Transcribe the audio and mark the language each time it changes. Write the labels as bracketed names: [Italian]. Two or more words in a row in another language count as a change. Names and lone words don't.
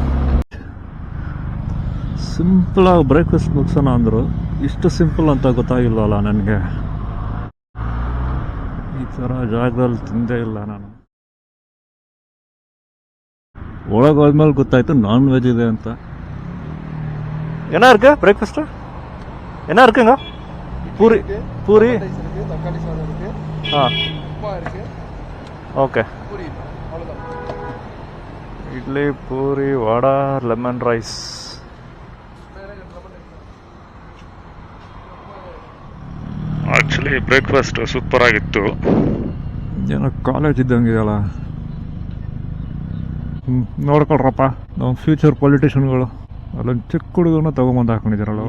[Kannada] ಸಿಂಪಲಾಗಿ ಬ್ರೇಕ್ಫಾಸ್ಟ್ ಮುಗಿಸೋಣ ಅಂದರು. ಇಷ್ಟು ಸಿಂಪಲ್ ಅಂತ ಗೊತ್ತಾಗಿಲ್ವಲ್ಲ ನನಗೆ. ಈ ಥರ ಜಾಗದಲ್ಲಿ ತಿಂದೇ ಇಲ್ಲ ನಾನು. ಒಳಗೆ ಹೋದ್ಮೇಲೆ ಗೊತ್ತಾಯ್ತು ನಾನ್ ವೆಜ್ ಇದೆ ಅಂತ. [Tamil] என்ன இருக்கு பிரேக்ஃபாஸ்ட்? என்ன இருக்குங்க? பூரி பூரி தக்காளி சாதம் இருக்கு, உப்புமா இருக்கு, ஓகே. பூரி அவ்வளவுதான். இட்லி, பூரி, [Kannada] ವಡಾ, [English] lemon rice. [Kannada] ಆಕ್ಚುಲಿ ಬ್ರೇಕ್ಫಾಸ್ಟ್ ಸೂಪರ್ ಆಗಿತ್ತು. ಏನೋ ಕಾಲೇಜ್ ಇದ್ದಂಗಿದೆಯಲ್ಲ. ನೋಡ್ಕೊಳ್ರಪ್ಪ ನಮ್ಮ [English] future politicians [Kannada] ಅಲ್ಲೊಂದು ಚಿಕ್ಕ ಹುಡುಗನ ತೊಗೊಂಬಂದು ಹಾಕೊಂಡಿದ್ದೀರಲ್ಲ.